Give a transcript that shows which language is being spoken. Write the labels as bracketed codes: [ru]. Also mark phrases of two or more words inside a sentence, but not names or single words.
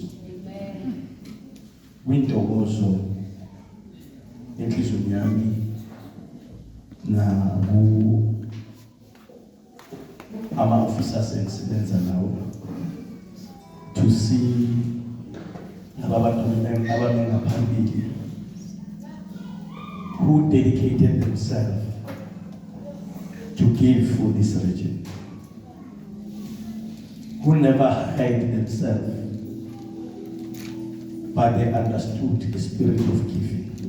[zu] Amen. Wintokozo enhlizweni yami na ama officers engisebenza nawo [en] to see [zu] abantu abangaphambili [en] who dedicated themselves to give for this region, who never hid themselves, but they understood the spirit of giving.